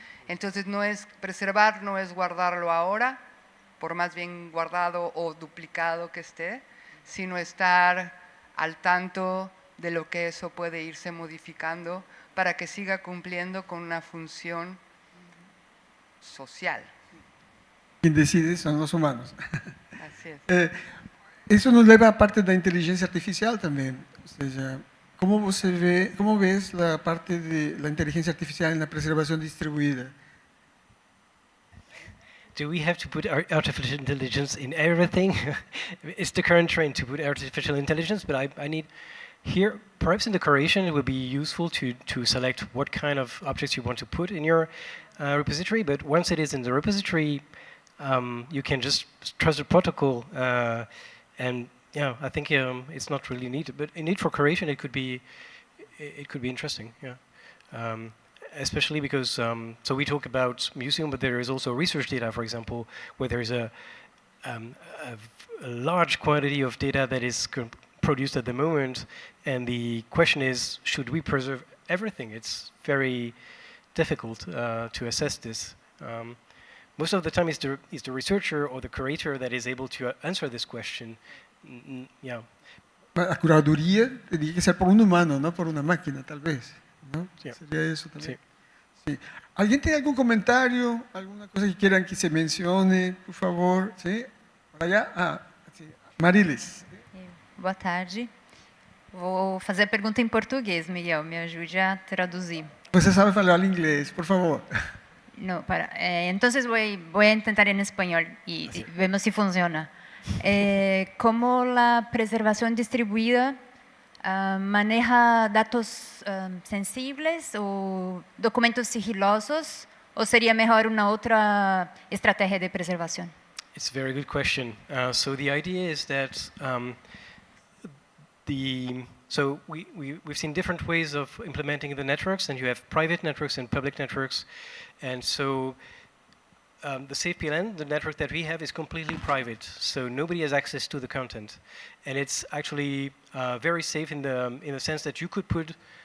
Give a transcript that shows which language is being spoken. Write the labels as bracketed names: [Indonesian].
[Spanish] Entonces, preservar no es guardarlo ahora, por más bien guardado o duplicado que esté, sino estar al tanto de lo que eso puede irse modificando para que siga cumpliendo con una función social. Quien decide son los humanos. Así es. Eso nos lleva [Portuguese] a parte da inteligência artificial também. Ou seja, como ves a parte da inteligência artificial na preservação distribuída? [English] Do we have to put artificial intelligence in everything? It's the current trend to put artificial intelligence, but I need here, perhaps in the curation, it would be useful to select what kind of objects you want to put in your repository, but once it is in the repository, you can just trust the protocol, and yeah, I think it's not really needed. But indeed, for curation, it could be interesting. Yeah, especially because so we talk about museum, but there is also research data, for example, where there is a large quantity of data that is produced at the moment, and the question is, should we preserve everything? It's very difficult to assess this. Most of the time, it's the researcher or the curator that is able to answer this question. Yeah, [Spanish] la curaduría tendría que ser por un humano, no por una máquina, tal vez, ¿no? Sí. Sería eso también. Sí. Sí. ¿Alguien tiene algún comentario, alguna cosa que quieran que se mencione, por favor? ¿Sí? Por allá. Sí. Marilis. [Portuguese] Boa tarde. Vou fazer a pergunta em português, Miguel, me ajude a traduzir. Você sabe falar inglés, por favor. [Spanish] No, entonces voy a intentar en español y vemos si funciona. ¿Cómo la preservación distribuida maneja datos sensibles o documentos sigilosos, o sería mejor una otra estrategia de preservación? [English] It's a very good question. So the idea is that we've seen different ways of implementing the networks, and you have private networks and public networks, and so the SafePLN, the network that we have, is completely private, so nobody has access to the content, and it's actually very safe in the sense that you could put